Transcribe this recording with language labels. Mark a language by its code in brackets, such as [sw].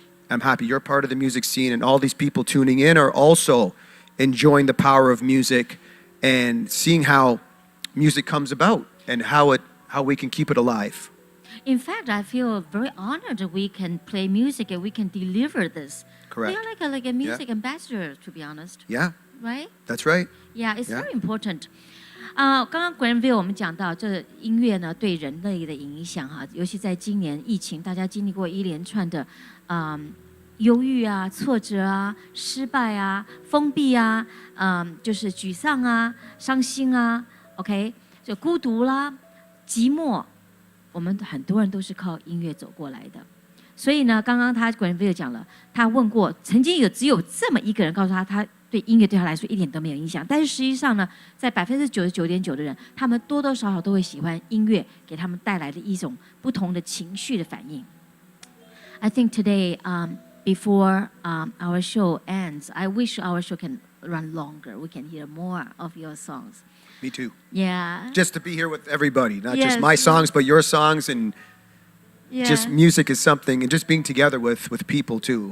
[en] I'm happy you're part of the music scene, and all these people tuning in are also enjoying the power of music and seeing how music comes about and how we can keep it alive. In fact, I feel very honored that we can play music and we can deliver this. Correct. We are like a music ambassador, to be honest. Yeah, Right? that's right. Yeah, it's Yeah. very important. [zh] 刚刚 Granville 我们讲到这音乐呢对人类的影响哈，尤其在今年疫情，大家经历过一连串的忧郁啊、挫折啊、失败啊、封闭啊，就是沮丧啊、伤心啊 ，OK， 就孤独啦、寂寞，我们很多人都是靠音乐走过来的。所以呢，刚刚他 Granville 讲了，他问过，曾经只有这么一个人告诉他，他对音乐对他来说一点都没有影响。但是实际上呢，在99.9%的人，他们多多少少都会喜欢音乐给他们带来的一种不同的情绪的反应。 [en] I think today, before our show ends, I wish our show can run longer. We can hear more of your songs. Me too. Yeah. Just to be here with everybody, not Yes. just my songs, but your songs, and Yeah. just music is something, and just being together with people too.